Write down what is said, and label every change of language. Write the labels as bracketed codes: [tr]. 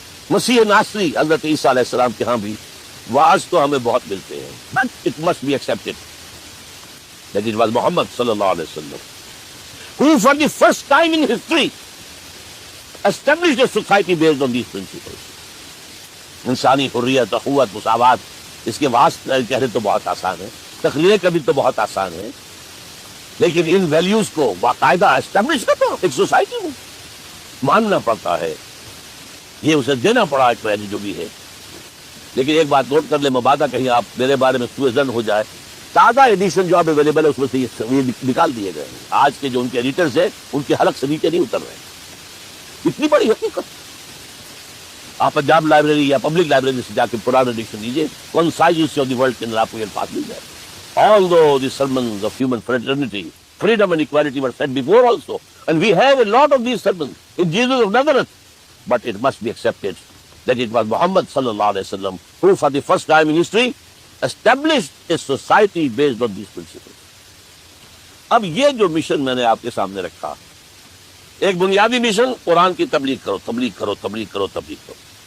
[ur] مسیح ناصری حضرت عیسیٰ علیہ السلام کے ہاں بھی واعظ تو ہمیں بہت ملتے ہیں، [en] but it must be accepted that it was Muhammad صلی اللہ علیہ وسلم who for the first time in history established a society based on these principles. [ur] انسانی حریت، اخوت، مساوات، اس کے واسطے کہنے تو بہت آسان ہے، تخلیق کبھی تو بہت آسان ہے، لیکن ان ویلیوز کو باقاعدہ اسٹیبلش کرنا ایک سوسائٹی میں ماننا پڑتا ہے. یہ اسے دینا پڑا ایک ویلیو جو بھی ہے. لیکن ایک بات نوٹ کر لیں، مبادہ کہیں آپ میرے بارے میں سوء ظن ہو جائے، تازہ ایڈیشن جو اب اویلیبل ہے اس میں سے یہ نکال دیے گئے ہیں. آج کے جو ان کے ایڈیٹرز ہیں ان کے حلق سے نیچے نہیں اتر رہے. اتنی بڑی حقیقت. آپ پنجاب لائبریری یا پبلک لائبریری سے جا کے پرانا ایڈیشن لیجیے، concise history of the world کے اندر آپ کو یہ بات مل جائے. [en] Although the sermons of human fraternity, freedom and equality were said before also, and we have a lot of these sermons in Jesus of Nazareth, but it must be accepted that it was Muhammad sallallahu alaihi wasallam who for the first time in history established a society based on these principles. [ur] اب یہ جو mission میں نے آپ کے سامنے رکھا، ایک بنیادی مشن قرآن کی تبلیغ کرو، تبلیغ کرو، تبلیغ کرو، تبلیغ کرو.